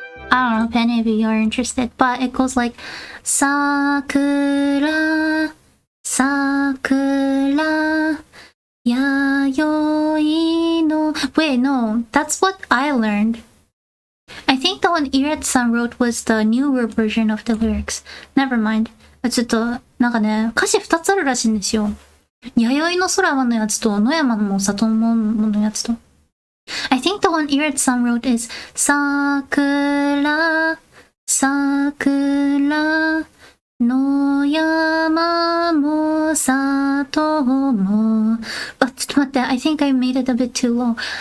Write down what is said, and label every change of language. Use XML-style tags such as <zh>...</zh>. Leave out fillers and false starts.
<en>I don't know if any of you are interested, but it goes like</en> <ja>桜弥生の</ja> <en>Wait, no, that's what I learned. I think the one Iret-san wrote was the newer version of the lyrics. Never mind.</en> <ja>ちょっと、なんかね、歌詞2つあるらしいんですよ。弥生の空のやつと、野山の里のやつと。</ja> <en>I think the one Iret-san wrote is</en> <ja>桜野山も里も。あ、ちょっと待って、</ja> <en>I think I made it a bit too low.</en>